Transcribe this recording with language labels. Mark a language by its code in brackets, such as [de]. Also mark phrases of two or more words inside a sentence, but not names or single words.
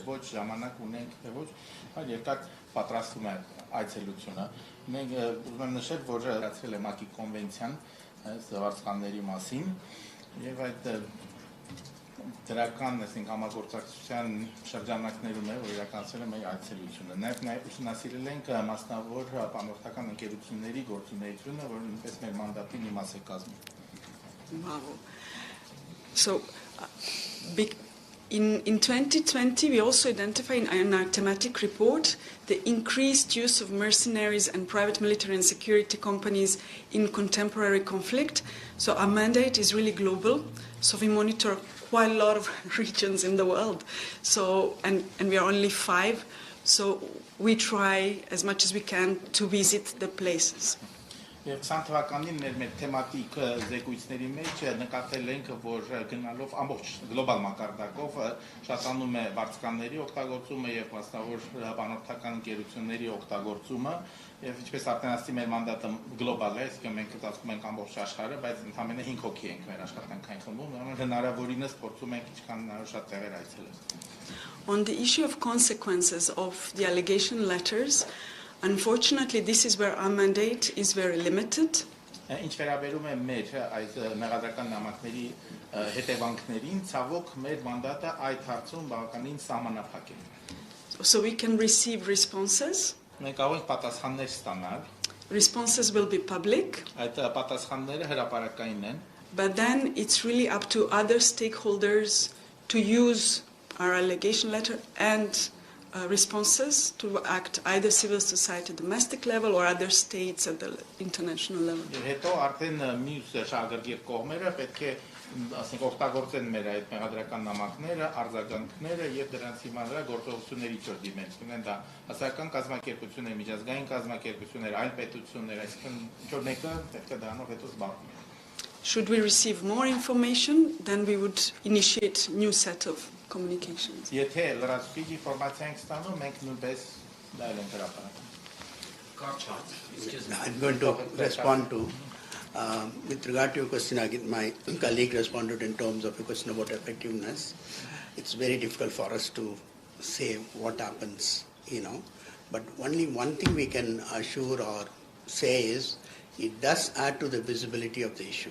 [hy] ոչ, ժամանակ ունենք թե ոչ, երկար պատրաստվում է այցելությունը։ Մենք ուզում եմ նշել, որ վերացրել է ՄԱԿ-ի կոնվենցիան վարձկանների մասին, եւ այդ դրական համագործակցության շրջանակներում է, որ իրականացել է մեր այցելությունը։ Նաև ուսումնասիրել ենք մասնավոր պանորդական ընկերությունների գործունեությունը, որ նույնպես մեր մանդատի մի մաս է կազմում։ [en] So, in 2020, we also identified in our thematic report the increased use of mercenaries and private military and security companies in contemporary conflict. So our mandate is really global. So we monitor quite a lot of regions in the world. So, and we are only 5. So we try as much as we can to visit the places. [hy] Եվ 20 թվականին մեր թեմատիկ զեկույցների մեջ նկատել ենք, որ գնալով ամբողջ գլոբալ մակարդակով շատանում է վարձկանների օգտագործումը եւ մասնավոր բանորդական ընկերությունների օգտագործումը, եւ ինչպես արդեն ասացի, մեր մանդատը գլոբալ է, այսինքն մենք կտածում ենք ամբողջ աշխարհը, բայց ընդամենը 5 հոգի ենք մեր աշխատանքային խմբում, հնարավորինս փորձում ենք ինչքան հնարավոր շատ տեղեր այցելել։ [en] On the issue of consequences of the allegation letters, unfortunately, this is where our mandate is very limited. [hy] Ինչ վերաբերում է մեր այս մեղադրական նամակների հետևանքներին, ցավոք մեր մանդատը այդ հարցում բավականին սահմանափակ է։ [en] So we can receive responses. [hy] Մենք կարող ենք պատասխաններ ստանալ։ [en] Responses will be public. [hy] Այդ պատասխանները հրապարակային են։ [en] But then it's really up to other stakeholders to use our allegation letter and responses to act either civil society at domestic level or other states at the international level. [hy] Հետո արդեն մյուս շահագրգիռ կողմերը պետք է ասենք օգտագործեն մեր այդ մեղադրական նամակները, արձագանքները եւ դրանց հիման վրա գործողությունների ճոր դիմեն։ Ունեն դա հասարակական կազմակերպություններ, միջազգային կազմակերպություններ, այլ պետություններ, այսինքն ինչ-որ մեկը պետք է դրանով հետո զբաղվի։ [en] Should we receive more information, then we would initiate new set of communications. [hy] Եթե լրացուցիչ ինֆորմացիա ենք ստանում, մենք նույնպես դա էլ ենք հրապարակում։ [en] I'm going to respond to, with regard to your question, again, my colleague responded in terms of a question about effectiveness. It's very difficult for us to say what happens, but only one thing we can assure or say is it does add to the visibility of the issue.